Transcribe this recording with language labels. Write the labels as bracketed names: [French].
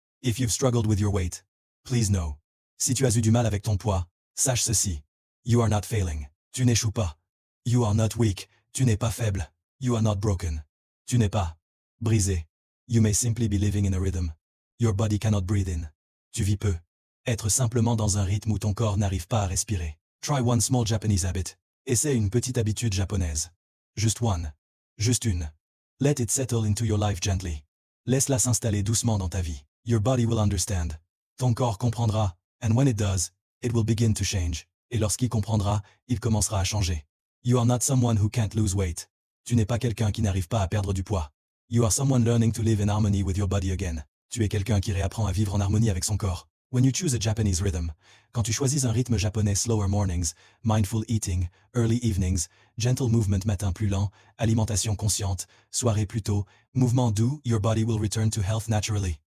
[English] If you've struggled with your weight, please know. [French] Si tu as eu du mal avec ton poids, sache ceci. [English] You are not failing. [French] Tu n'échoues pas. [English] You are not weak. [French] Tu n'es pas faible. [English] You are not broken. [French] Tu n'es pas brisé. [English] You may simply be living in a rhythm. Your body cannot breathe in. [French] Tu vis peu. Être simplement dans un rythme où ton corps n'arrive pas à respirer. [English] Try one small Japanese habit. [French] Essaie une petite habitude japonaise. [English] Just one. [French] Juste une. [English] Let it settle into your life gently. [French] Laisse-la s'installer doucement dans ta vie. [English] Your body will understand. [French] Ton corps comprendra, [English] and when it does, it will begin to change. [French] Et lorsqu'il comprendra, il commencera à changer. [English] You are not someone who can't lose weight. [French] Tu n'es pas quelqu'un qui n'arrive pas à perdre du poids. [English] You are someone learning to live in harmony with your body again. [French] Tu es quelqu'un qui réapprend à vivre en harmonie avec son corps. [English] When you choose a Japanese rhythm, [French] quand tu choisis un rythme japonais, [English] slower mornings, mindful eating, early evenings, gentle movement [French] matin plus lent, alimentation consciente, soirée plus tôt, mouvement doux, [English] your body will return to health naturally.